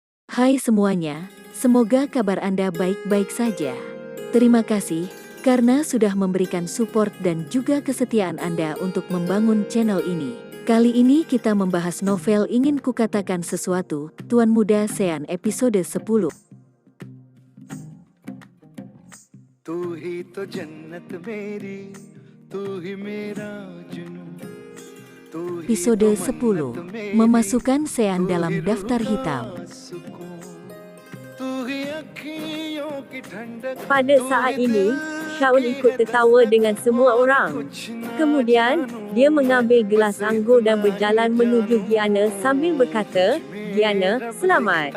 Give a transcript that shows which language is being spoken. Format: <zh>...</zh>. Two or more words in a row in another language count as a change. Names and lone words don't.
<id>Hai semuanya, semoga kabar Anda baik-baik saja. Terima kasih karena sudah memberikan support dan juga kesetiaan Anda untuk membangun channel ini. Kali ini kita membahas novel Ingin Kukatakan Sesuatu, Tuan Muda Sean episode 10.</id> <hi>तू ही तो जन्नत मेरी, तू ही मेरा जुनून.</hi> <id>Episode 10, memasukkan Sean dalam daftar hitam. Pada saat ini, Shaun ikut tertawa dengan semua orang. Kemudian, dia mengambil gelas anggur dan berjalan menuju Gianna sambil berkata, "Gianna, selamat.</id>